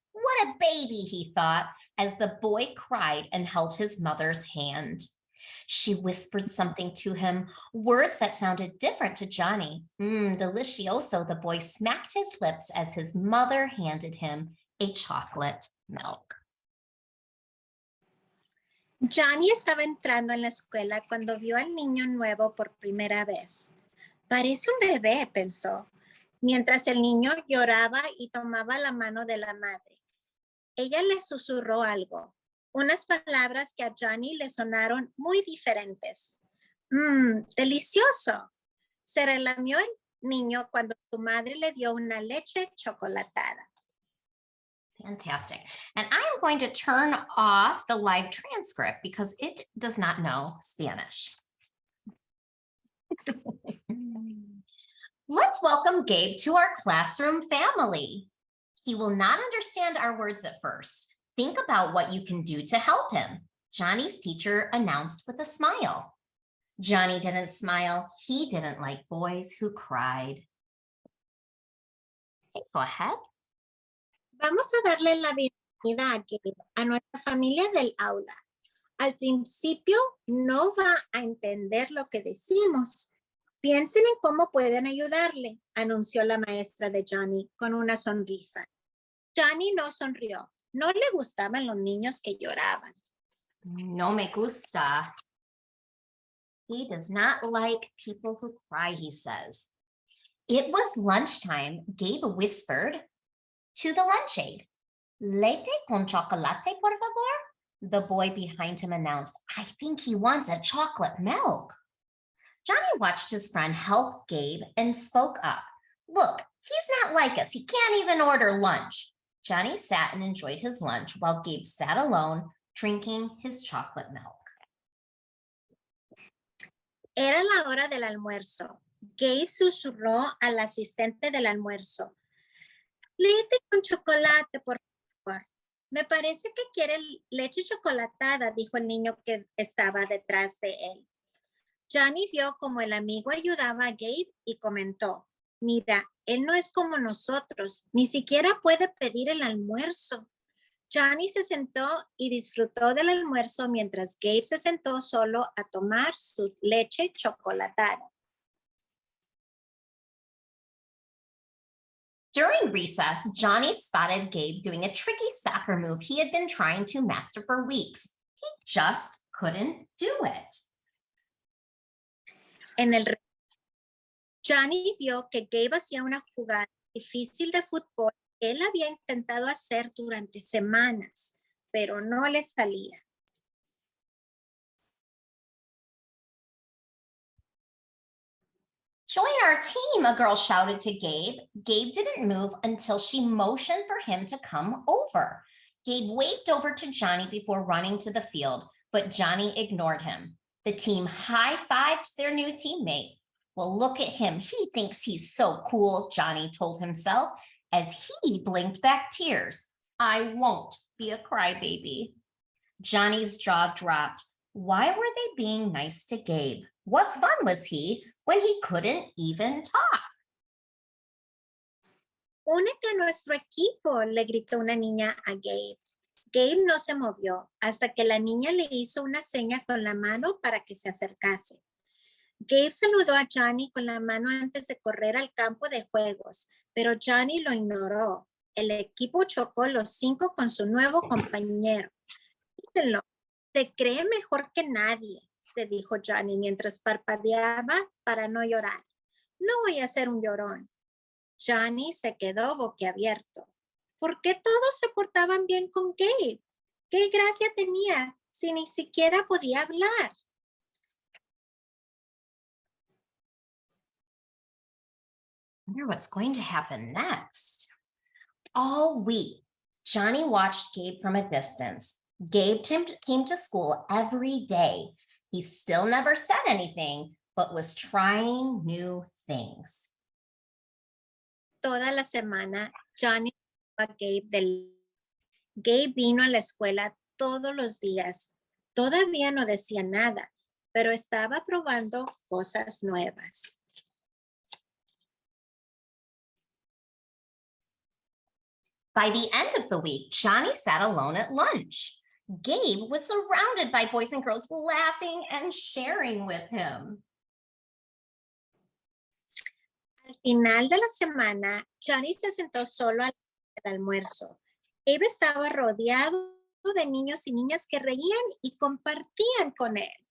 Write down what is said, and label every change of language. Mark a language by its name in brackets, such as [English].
[English] What a baby, he thought, as the boy cried and held his mother's hand. She whispered something to him, words that sounded different to Johnny. Delicioso, the boy smacked his lips as his mother handed him a chocolate milk. [Spanish] Johnny estaba entrando en la escuela cuando vio al niño nuevo por primera vez. Parece un bebé, pensó, mientras el niño lloraba y tomaba la mano de la madre. Ella le susurró algo, unas palabras que a Johnny le sonaron muy diferentes. Delicioso. Se relamió el niño cuando su madre le dio una leche chocolatada. [English] Fantastic. And I'm going to turn off the live transcript because it does not know Spanish. Let's welcome Gabe to our classroom family. He will not understand our words at first. Think about what you can do to help him, Johnny's teacher announced with a smile. Johnny didn't smile. He didn't like boys who cried. Okay, go ahead. [Spanish] Vamos a darle la bienvenida a Gabe, a nuestra familia del aula. Al principio no va a entender lo que decimos. Piensen en cómo pueden ayudarle, anunció la maestra de Johnny con una sonrisa. Johnny no sonrió. No le gustaban los niños que lloraban. No me gusta. [English] He does not like people who cry, he says. It was lunchtime. Gabe whispered to the lunch aide. [Spanish] Leche con chocolate, por favor? [English] The boy behind him announced. I think he wants a chocolate milk. Johnny watched his friend help Gabe and spoke up. Look, he's not like us. He can't even order lunch. Johnny sat and enjoyed his lunch while Gabe sat alone, drinking his chocolate milk. [Spanish] Era la hora del almuerzo. Gabe susurró al asistente del almuerzo. Leche con chocolate, por favor. Me parece que quiere leche chocolatada, dijo el niño que estaba detrás de él. Johnny vio como el amigo ayudaba a Gabe y comentó, mira, él no es como nosotros, ni siquiera puede pedir el almuerzo. Johnny se sentó y disfrutó del almuerzo mientras Gabe se sentó solo a tomar su leche chocolatada. [English] During recess, Johnny spotted Gabe doing a tricky soccer move he had been trying to master for weeks. He just couldn't do it. [Spanish] En el Johnny vio que Gabe hacía una jugada difícil de fútbol que él había intentado hacer durante semanas, pero no le salía. [English] Join our team, a girl shouted to Gabe. Gabe didn't move until she motioned for him to come over. Gabe waved over to Johnny before running to the field, but Johnny ignored him. The team high-fived their new teammate. Well, look at him. He thinks he's so cool, Johnny told himself as he blinked back tears. I won't be a crybaby. Johnny's jaw dropped. Why were they being nice to Gabe? What fun was he when he couldn't even talk? [Spanish] Únete a nuestro equipo, le gritó una niña a Gabe. Gabe no se movió hasta que la niña le hizo una seña con la mano para que se acercase. Gabe saludó a Johnny con la mano antes de correr al campo de juegos, pero Johnny lo ignoró. El equipo chocó los 5 con su nuevo compañero. Mírenlo, se cree mejor que nadie, se dijo Johnny mientras parpadeaba para no llorar. No voy a ser un llorón. Johnny se quedó boquiabierto. ¿Por qué todos se portaban bien con Gabe? ¿Qué gracia tenía si ni siquiera podía hablar? [English] I wonder what's going to happen next. All week, Johnny watched Gabe from a distance. Gabe came to school every day. He still never said anything, but was trying new things. [Spanish] Toda la semana, Johnny a Gabe vino a la escuela todos los días. Todavía no decía nada, pero estaba probando cosas nuevas. [English] By the end of the week, Johnny sat alone at lunch. Gabe was surrounded by boys and girls laughing and sharing with him. [Spanish] Al final de la semana, Johnny se sentó solo al almuerzo. Gabe estaba rodeado de niños y niñas que reían y compartían con él.